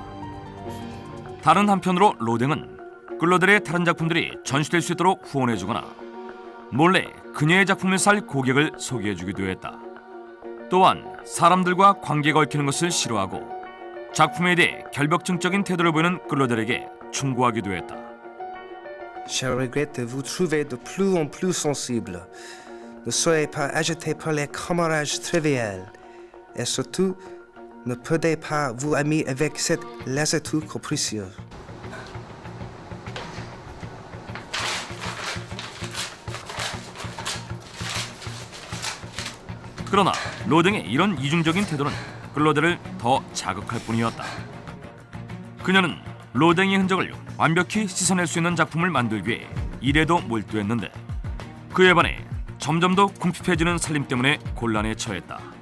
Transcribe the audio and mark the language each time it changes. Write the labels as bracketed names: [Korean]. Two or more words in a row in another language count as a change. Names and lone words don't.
[Korean] 다른 한편으로 로댕은 클로델의 다른 작품들이 전시될 수 있도록 후원해주거나 몰래 그녀의 작품을 살 고객을 소개해주기도 했다. 또한 사람들과 관계가 얽히는 것을 싫어하고 작품에 대해 결벽증적인 태도를 보이는 클로델에게 충고하기도 했다. [French] Je regrette de vous trouver de plus en plus sensible. Ne soyez pas agité par les camarages triviales. Et surtout, ne perdez pas vos amis avec cette lassitude capricieuse. [Korean] 그러나 로댕의 이런 이중적인 태도는 클로델을 더 자극할 뿐이었다. 그녀는 로댕의 흔적을 완벽히 씻어낼 수 있는 작품을 만들기 위해 일에도 몰두했는데 그에 반해 점점 더 궁핍해지는 살림 때문에 곤란에 처했다.